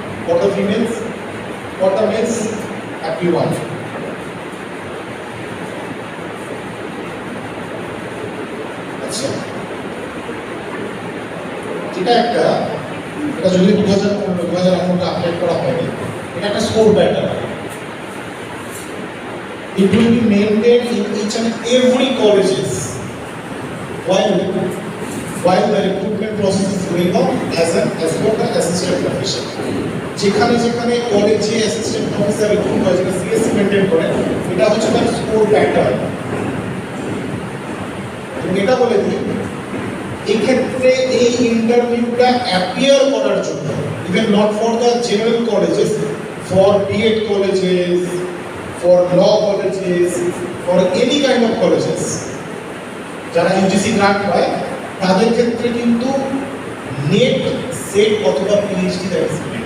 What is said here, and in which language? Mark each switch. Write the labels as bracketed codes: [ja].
[en] For the females, for the males, 31. [bn] আচ্ছা, এটা যদি 2018 আপডেট করা হয়নি, এটা একটা score pattern. [en] It will be maintained in each and every colleges while the recruitment process is going on as per the assistant profession. [bn] যেখানে কলেজে assistant professor recruit হয়, যেটা সিএসসি মেনটেন করে, এটা হচ্ছে তার স্কোর প্যাটার্ন। এটা বলে দিই, এক্ষেত্রে এই ইন্টারভিউটা অ্যাপিয়ার করার জন্য, [en] even not for the general colleges, for BEd colleges, for law colleges, for any kind of colleges [bn] যারা ইউজিসি গ্রান্ট পায়, তাদের ক্ষেত্রে কিন্তু [en] NET, SET অথবা PhD that is